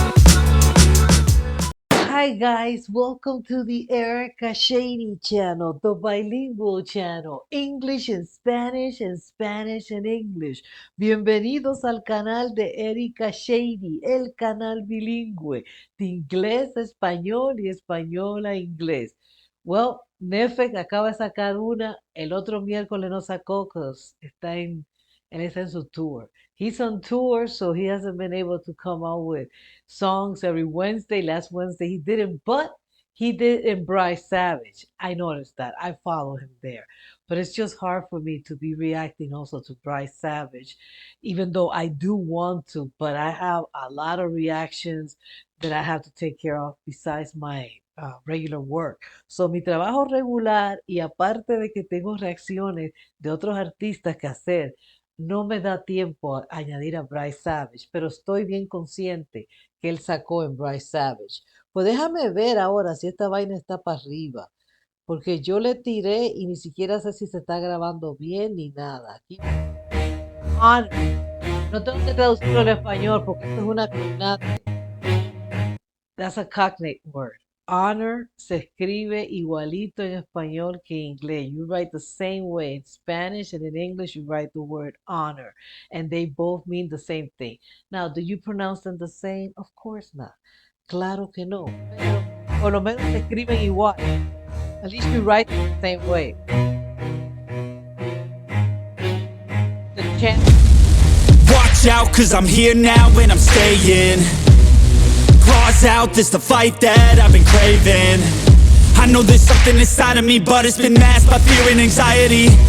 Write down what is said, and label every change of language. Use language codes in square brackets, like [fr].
[en] Hi guys, welcome to the Erica Shady channel, the bilingual channel, English and Spanish and Spanish and English. [es] Bienvenidos al canal de Erica Shady, el canal bilingüe de inglés a español y español a inglés. Well, NEFFEX acaba de sacar una, el otro miércoles no sacó, él está en su tour. [en] He's on tour, so he hasn't been able to come out with songs every Wednesday. Last Wednesday he didn't, but he did in Bryce Savage. I noticed that. I follow him there. But it's just hard for me to be reacting also to Bryce Savage, even though I do want to, but I have a lot of reactions that I have to take care of besides my regular work. [es] So mi trabajo regular y aparte de que tengo reacciones de otros artistas que hacer, no me da tiempo a añadir a Bryce Savage, pero estoy bien consciente que él sacó en Bryce Savage. Pues déjame ver ahora si esta vaina está para arriba, porque yo le tiré y ni siquiera sé si se está grabando bien ni nada. Aquí, no tengo que traducirlo al español porque esto es una cognate. [en] That's a cognate word. [es] Honor se escribe igualito en español que en inglés. [en] You write the same way in Spanish and in English you write the word honor. And they both mean the same thing. Now, do you pronounce them the same? Of course not. [es] Claro que no. Pero por lo menos se escriben igual. [en] At least you write them the same way. The chant. Watch out, cause I'm here now and I'm staying. Claws out, this the fight that I've been craving. I know there's something inside of me, but it's been masked by fear and anxiety.